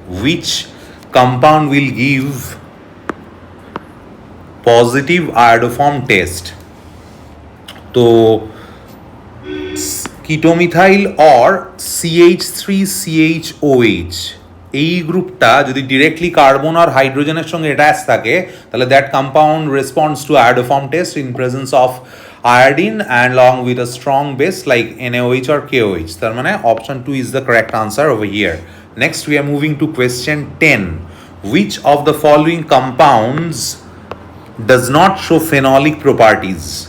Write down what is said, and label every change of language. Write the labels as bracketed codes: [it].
[en] Which compound will give positive iodoform test? [bn] তো ketomethyl or CH3CHOH, এই গ্রুপটা যদি ডিরেক্টলি কার্বন আর হাইড্রোজেনের সঙ্গে অ্যাটাচ থাকে, তাহলে [en] That compound responds to iodoform test in presence of iodine and along with a strong base like NaOH or KOH. [bn] তার মানে [en] option 2 is the correct answer over here. Next we are moving to question 10. Which of the following compounds does not show phenolic properties?